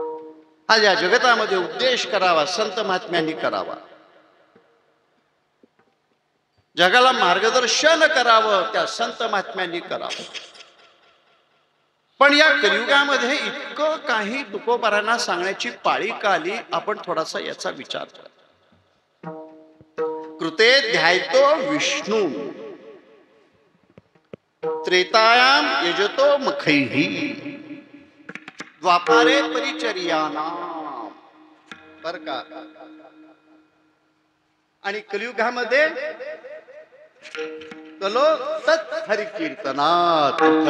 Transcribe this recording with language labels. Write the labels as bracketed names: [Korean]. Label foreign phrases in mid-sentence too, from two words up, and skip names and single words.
[Marathi] आज या जगतामध्ये उपदेश करावा संत महात्म्यांनी करावा, जगाला मार्गदर्शन करावं त्या संत महात्म्यांनी करावं. पण या कलियुगामध्ये इतकं काही तुकोबारांना सांगण्याची पाळी का आली, आपण थोडासा याचा विचार करा. [Sanskrit] कृते ध्यायतो विष्णू त्रेतायाम यजतो मखैहि द्वापारे परिचर्यानाम. [Marathi] बर का? आणि कलियुगामध्ये [Sanskrit] कलो तत् हरि कीर्तनात.